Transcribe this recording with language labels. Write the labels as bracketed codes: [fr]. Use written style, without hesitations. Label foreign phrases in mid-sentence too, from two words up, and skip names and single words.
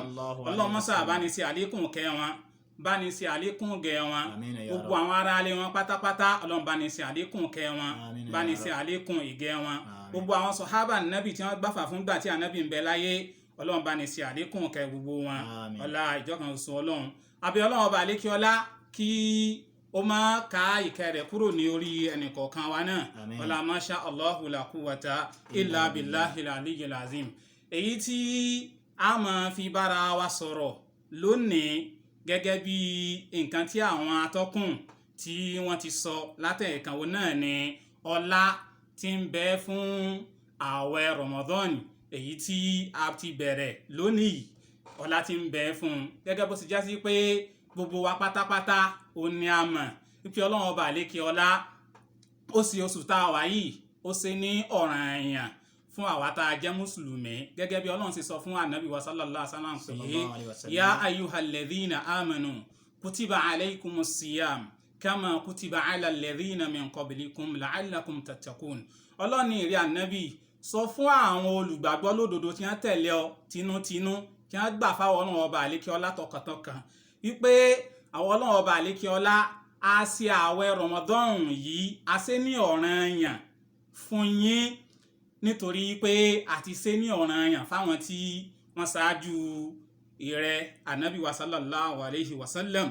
[yo] Ọlọ́run mọ́sá bá ní ṣe àlékún kẹ́ wọn, bá ní ṣe àlékún gẹ̀ wọn, gbogbo àwọn ará ilé wọn pátápátá Ọlọ́run bá ní ṣe àlékún kẹ́ wọn, bá ní ṣe àlékún ìgẹ̀ wọn. Gbogbo àwọn sọ̀hábà Ànábì tí wọ́n gbàfà fún gbà tí Ànábì ń bẹ láyé, Ọlọ́run bá ní ṣe àlékún kẹ́ gbogbo wọn. Ọlá ìjọkan oṣù Ọlọ́run. Àbí Ọlọ́run ọba àlékè ọlá kí ó máa ka ìkẹ́ rẹ̀ kúrò ní orí ẹnìkọ̀ọ̀kan wa náà. [ar] Ọlá ما شاء الله لا قوة إلا بالله العلي العظيم. [yo] Èyí tí a máa fi bára wa sọ̀rọ̀ lónìí gẹ́gẹ́ bí nǹkan tí àwọn atọ́kùn tí wọ́n ti sọ látẹ̀ẹ̀kan wo náà ni ọlá tí ń bẹ fún ààwẹ̀ Ramadan èyí tí a ti bẹ̀rẹ̀ lónìí. Ọlá tí ń bẹ fún gẹ́gẹ́ bó ti já sí pé gbogbo wa pátápátá ó ní a mọ̀ wípé Ọlọ́run ọba àlékè ọlá ó sì oṣù tá a wà yìí ó ṣe ní ọ̀ranyàn fún àwa tá a jẹ́ mùsùlùmí, gẹ́gẹ́ bí Ọlọ́run sì sọ fún Ànábì wa [ar] صلى الله عليه وسلم [yo] pé [ar] يا أيها الذين آمنوا كتب عليكم الصيام كما كتب على الذين من قبلكم لعلكم تتقون. [yo] Ọlọ́run ní ìrẹ́ Ànábì sọ fún àwọn olùgbàgbọ́ lódodo tí wọ́n tẹ̀lé ọ tinútinú, tí wọ́n gbà fáwọn Ọlọ́run ọba àlékè ọlá tọkàntọkàn wípé àwọn Ọlọ́run ọba àlékè ọlá a ṣe ààwẹ̀ Ramadan yìí a ṣe ní ọ̀ranyàn fún yín, nítorí pé a ti ṣe ní ọ̀ranyàn fáwọn tí wọ́n ṣáájú ìrẹ́ Ànábì wa [ar] صلى الله عليه وسلم.